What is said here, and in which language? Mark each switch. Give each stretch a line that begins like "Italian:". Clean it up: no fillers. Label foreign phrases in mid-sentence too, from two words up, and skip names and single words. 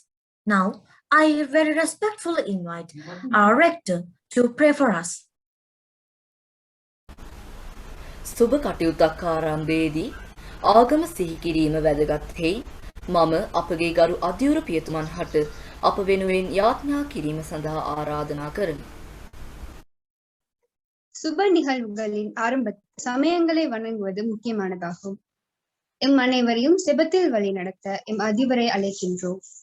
English: Now, I very respectfully invite our rector to pray for us.
Sinhala: සුබ කටයුත්තක් ආරම්භයේදී ආගම සිහි කිරීම වැදගත් හේයි මම අපගේ ගරු අධිවරු පියතුමන් හට අප වෙනුවෙන් යාඥා කිරීම සඳහා ආරාධනා කරමි.
Tamil: சுப நிகழ்வுகளின் ஆரம்ப சமயங்களை வணங்குவது முக்கியமானதாகும். எம் அனைவரையும் செபத்தில் வழி நடத்த எம் அதிபரை அழைக்கின்றோம்.